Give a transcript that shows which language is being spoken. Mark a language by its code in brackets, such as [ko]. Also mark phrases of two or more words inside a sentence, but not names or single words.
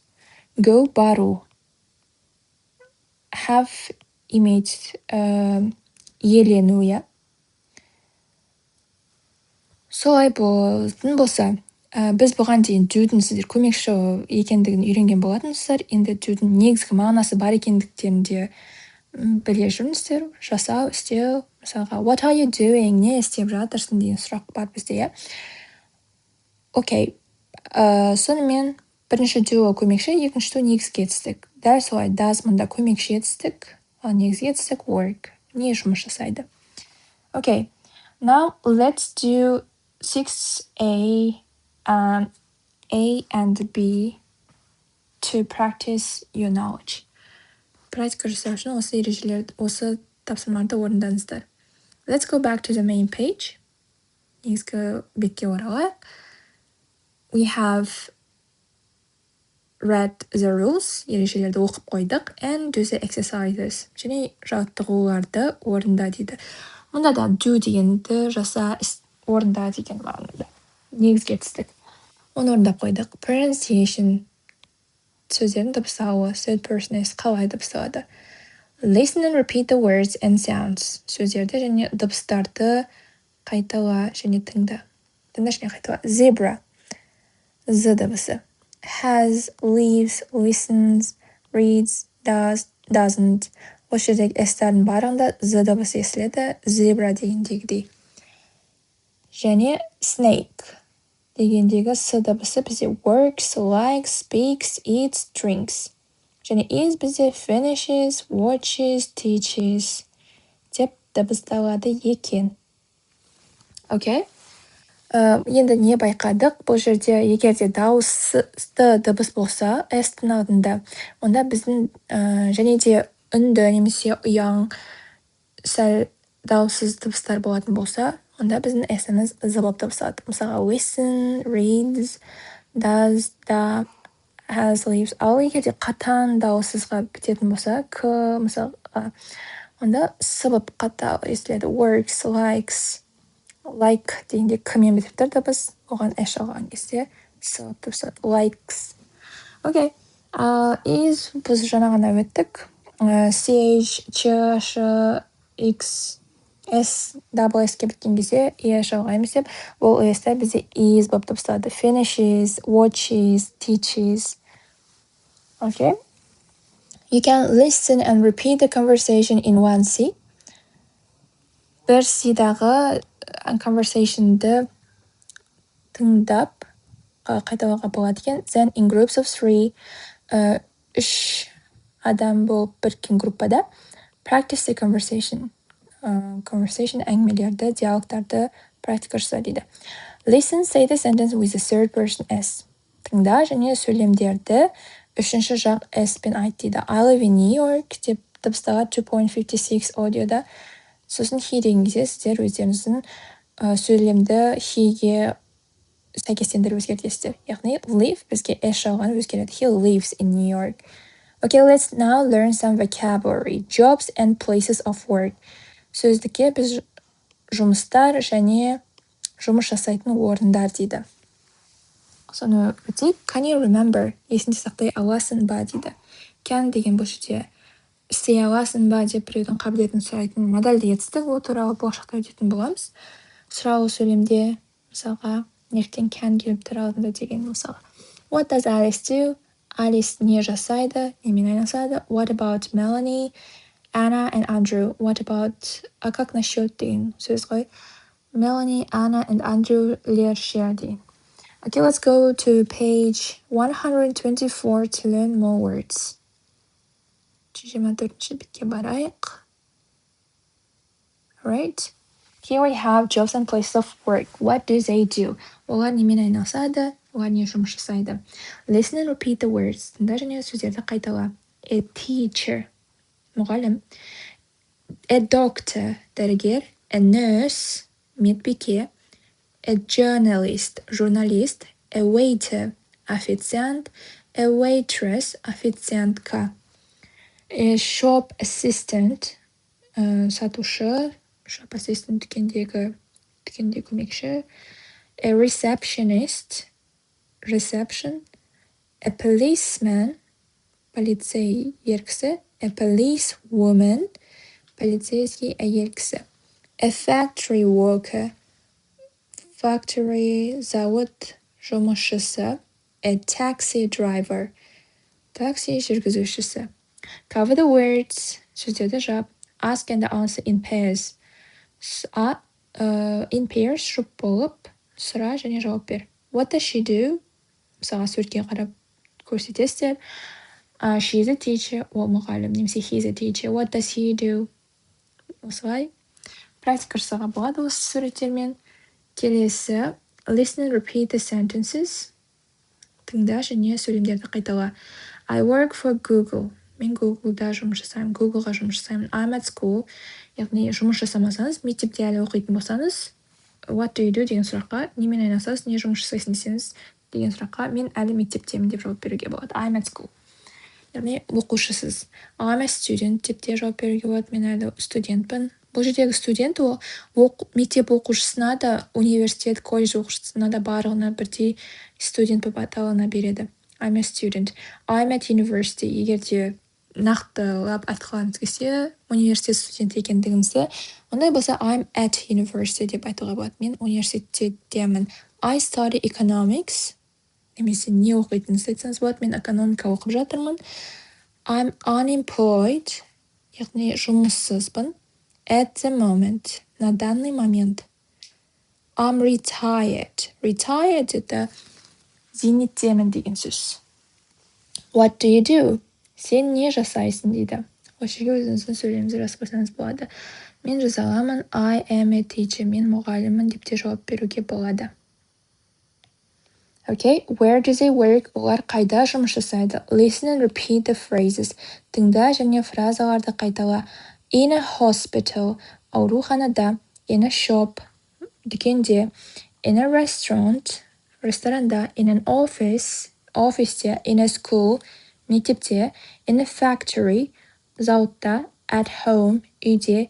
[kk] Go, бару. Have, иметь, иелену, иә. Солай болатын болса, біз бұған дейін do'дың сіздер көмекші екендігін үйренген болатынсыздар. Енді do'дың негізгі мағынасы бар екендіктерін де біле жүріңіздер. Жасау, істеу, мысалға [en] what are you doing, [kk] не істеп жатырсың деген сұрақ бар бізде, иә. Окей. Сонымен бірінші do көмекші, екінші do негізгі етістік. Дәл солай does мұнда көмекші етістік, ал негізгі етістік work. Не жұмыс жасайды. [en] Okay. Now let's do 6A, A and B to practice your knowledge. [kk] Практика жасау үшін осы ережелерді, осы тапсырмаларды орындаңыздар. [en] Let's go back to the main page. [kk] Негізгі бетке оралайық. [en] We have read the rules, [kk] ережелерді оқып қойдық, [en] and do the exercises, [kk] және жаттығуларды орында дейді. Мұнда да do дегенді жаса, орында деген мағынада. Негізгі етістік. Оны орындап қойдық. Pronunciation, сөздердің дыбыстауы, [en] third person is [kk] қалай дыбысталады. [en] Listen and repeat the words and sounds, [kk] сөздерді және дыбыстарды қайтала және тыңда. Тыңда және қайтала. Zebra, з дыбысы. [en] Has, leaves, listens, reads, does, doesn't. [kk] Осы жердегі s-тардың барында з дыбысы естіледі, zebra дегендегідей. Және snake дегендегі с дыбысы бізде [en] works, likes, speaks, eats, drinks. [kk] Және is бізде [en] finishes, watches, teaches [kk] деп дыбысталады екен. Окей? Енді не байқадық? Бұл жерде егерде дауысты дыбыс болса, s-тің алдында, онда біздің және де үнді немесе ұяң сәл дауыссыз дыбыстар болатын болса, онда біздің s-іміз з болып дыбысталады. [en] Мысалға listen, reads, does, da, has, leaves. [kk] Ал егерде қатаң дауыссызға бітетін болса, к мысалға, онда с болып қатал естіледі. [en] Works, likes, like [kk] дегенде к-мен бітіп тұр дыбыс, оған s алған кезде с болып дыбысталады. Likes. Окей. Is біз жаңа ғана өттік. [en] CH, ch, sh, x, s, double s- ке біткен кезде es алғаймыз деп, ол s-та бізде is болып дыбысталады. Finishes, watches, teaches. Okay. You can listen and repeat the conversation in one C. [kk] Бір C-дағы conversation'ды тыңдап қайталауға болады екен. [en] Then in groups of 3, [kk] үш адам болып біріккен группада [en] practice the conversation. [kk] Conversation әңгімелерді, диалогтарды практика жаса дейді. [en] Listen, say the sentence with the third person s. [kk] Тыңда және сөйлемдерді үшінші жақ s пен айт дейді. [en] I live in New York [kk] деп дыбысталады 2.56 аудиода. Сосын he деген кезде сіздер өздеріңіздің сөйлемді he-ге сәйкестендіріп өзгертесіздер. Яғни live бізге s жалған өзгереді. [en] He lives in New York. Okay, let's now learn some vocabulary. Jobs and places of work. [kk] Сөздікке біз жұмыстар және жұмыс жасайтын орындар дейді. Соны өтейік. [en] Can you remember? [kk] Есінде сақтай аласың ба дейді. Can деген бұл жерде істей аласың ба деп біреудің қабілетін сұрайтын модальді етістік, ол туралы болашақта өтетін боламыз. Сұраулы сөйлемде мысалға неліктен can келіп тұр алдында деген мысалға. [en] What does Alice do? [kk] Alice не жасайды, немен айналысады? [en] What about Melanie, Anna and Andrew? What about, [ru] как насчет [kk] деген сөз ғой. Melanie, Anna and Andrew лер share деген. [en] Okay, let's go to page 124 to learn more words. [kk] 124-ші бетке барайық. [en] Alright. Here we have jobs and places of work. What do they do? [kk] Олар немен айналысады? олар не жұмыс жасайды? [en] Listen and repeat the words. [kk] Тыңда және сөздерді қайтала. [en] A teacher, мұғалім. A doctor, дәрігер. A nurse, медбике. A journalist, журналист. A waiter, официант. A waitress, официантка. A shop assistant, [kk] сатушы. [en] Shop assistant [kk] дүкенде көмекші. [en] A receptionist, reception. A policeman, [kk] полицей ер кісі. [en] A policewoman, [kk] полицейский әйел кісі. [en] A factory worker, factory [kk] завод жұмысшысы. [en] A taxi driver, [kk] такси жүргізушісі. [en] Cover the words, [kk] сөздерді жап. [en] Ask and answer in pairs. In pairs [kk] жұп болып, сұра және жауап бер. [en] What does she do? [kk] Мысалға суретке қарап көрсетесіздер. [en] She is a teacher, [kk] ол мұғалім. Немесе [en] he is a teacher. What does he do? [kk] Осылай практика жасауға болады осы суреттермен. Келесі, [en] listen and repeat the sentences. [kk] Тыңда және сөйлемдерді қайтала. [en] I work for Google. [kk] Мен Google-да жұмыс жасаймын. Google-ға жұмыс жасаймын. [en] I'm at school. [kk] Яғни жұмыс жасамасаңыз, мектепте әлі оқитын болсаңыз, [en] what do you do [kk] деген сұраққа, немен айналысасыз, не жұмыс жасайсың десеңіз деген сұраққа, мен әлі мектептемін деп жауап беруге болады. [en] I'm at school. [kk] Яғни оқушысыз. [en] I'm a student [kk] деп те жауап беруге болады. Мен әлі студентпін. Бұл жердегі студент ол мектеп оқушысына да, университет, колледж оқушысына да барлығына бірдей студент болып аталына береді. [en] I'm a student. I'm at university. [kk] Егер де нақтылап айтқыларыңыз келсе, университет студенті екендігіңізді, ондай болса [en] I'm at university [kk] деп айтуға болады. Мен университеттемін. [en] I study economics. [kk] Немесе не оқитыныңызды айтсаңыз болады. Мен экономика оқып жатырмын. [en] I'm unemployed. [kk] Яғни жұмыссызбын. [en] At the moment. [ru] На данный момент. [en] I'm retired. [kk] Retired это зейнеттемін деген сөз. [en] What do you do? [kk] Сен не жасайсың дейді. Осы жерге өзіңіздің сөйлеміңізді жазып қойсаңыз болады. Мен жаза аламын. [en] I am a teacher. [kk] Мен мұғаліммін деп те жауап беруге болады. [en] Okay, where do they work? [kk] Олар қайда жұмыс жасайды? [en] Listen and repeat the phrases. [kk] Тыңда және фразаларды қайтала. [en] In a hospital, ауруханада. In a shop, дүкенде. In a restaurant, ресторанда. In an office, офисте. In a school, мектепте. In a factory, зауытта. At home, үйде.